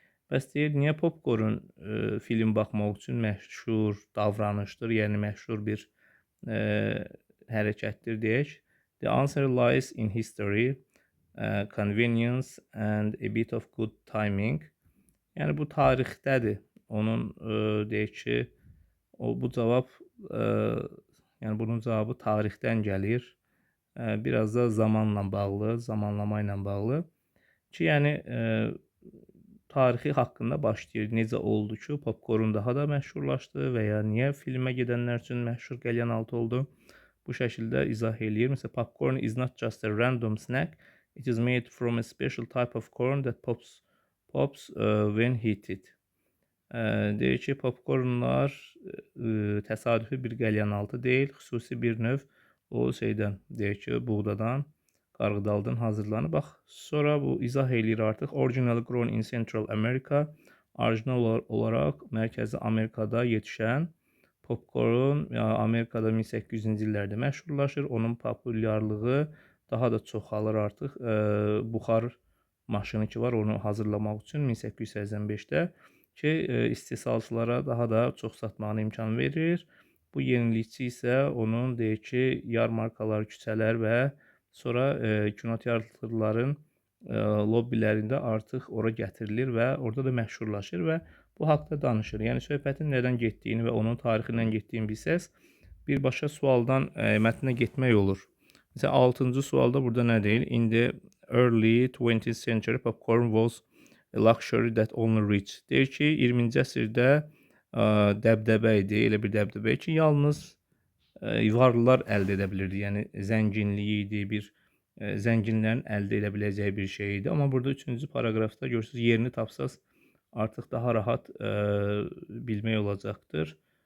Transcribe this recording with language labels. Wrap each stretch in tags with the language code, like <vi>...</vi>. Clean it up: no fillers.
<az>Bəs deyir, niyə popcorn film baxmaq üçün məşhur davranışdır, yəni məşhur bir hərəkətdir deyək.</az> <en>The answer lies in history, convenience and a bit of good timing.</en> <az>Yəni bu tarixdədir. Onun deyək ki, bu cavab yəni bunun cavabı tarixdən gəlir. Biraz da zamanla bağlı, zamanlama ilə bağlı ki, yəni tarixi haqqında başlayır. Necə oldu ki, popcorn daha da məşhurlaşdı və ya niyə filmə gedənlər üçün məşhur qəlyanaltı oldu? Bu şəkildə izah eləyir. Məsələn,</az> <en>popcorn is not just a random snack. It is made from a special type of corn that pops when heated.</en> <az>Deyir ki, popcornlar təsadüfi bir qəlyanaltı deyil, xüsusi bir növ o şeydən, deyir ki, buğdadan, qarğıdaldan hazırlanır. Bax, sonra bu izah eləyir artıq.</az> <en>Originally grown in Central America,</en> <az>orijinal olaraq Mərkəzi Amerikada yetişən popcorn Amerikada 1800-cü illərdə məşhurlaşır. Onun populyarlığı daha da çoxalır artıq. Buxar maşını ki var, onu hazırlamaq üçün 1885-də ki, istehsalçılara daha da çox satmağına imkan verir. Bu yenilikçi isə onun deyək ki, yarmarkalar, küçələr və sonra kinoteatrların lobbilərində artıq ora gətirilir və orada da məşhurlaşır və bu haqda danışır. Yəni söhbətin nədən getdiyini və onun tarixindən getdiyini bilsəz, birbaşa sualdan mətnə getmək olur. Məsələn, 6-cı sualda burada nə deyir?</az> <en>In the early 20th century popcorn was a luxury that only rich.</en> <az>Deyir ki, 20-ci əsrdə dəbdəbə idi, elə bir dəbdəbə ki, yalnız varlılar əldə edə bilirdi. Yəni zənginliyi idi, bir zənginlərin əldə edə biləcəyi bir şey idi. Amma burada 3-cü paraqrafda görürsünüz, yerini tapsaz artıq daha rahat bilmək olacaqdır.</az>